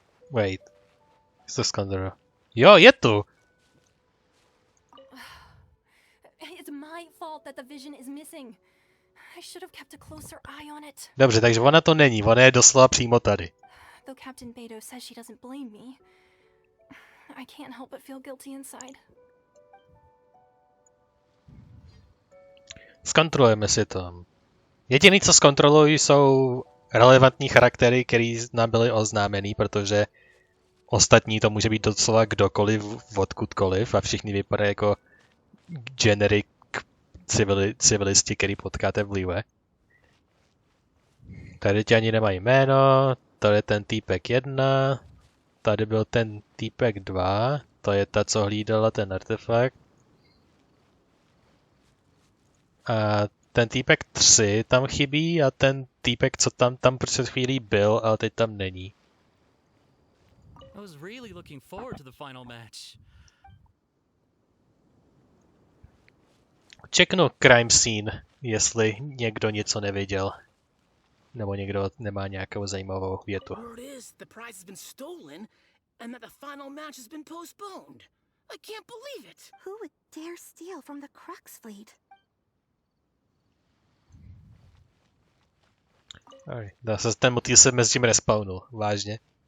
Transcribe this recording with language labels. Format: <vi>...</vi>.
<en>Wait.</en> <cs>Is to skandal? Jo, je tu!</cs> <en>It's my fault that the vision is missing. I should have kept a closer eye on it.</en> <cs>Dobře, takže ona to není, ona je doslova přímo tady.</cs> <en>Though Captain Beidou says she doesn't blame me, I can't help but feel guilty inside.</en> <cs>Zkontrolujeme si to. Jediný, co zkontrolují, jsou relevantní charaktery, který nám byly oznámený, protože ostatní to může být doslova kdokoliv, odkudkoliv a všichni vypadají jako generic civilisti, který potkáte v Liyue. Tady ti ani nemají jméno, tady je ten týpek 1, tady byl ten týpek 2, to je ta, co hlídala ten artefakt. A ten týpek 3 tam chybí a ten týpek, co tam před chvílí byl, ale teď tam není.</cs> <en>I was really looking forward to the final match.</en> <cs>Čeknu crime scene, jestli někdo něco neviděl. Nebo někdo nemá nějakou zajímavou větu.</cs> <en>Word is the prize has been stolen and that the final match has been postponed. I can't believe it. Who would dare steal from the Crux fleet?</en> <cs>Zase ten motýl se mezi tím respawnul, vážně.</cs>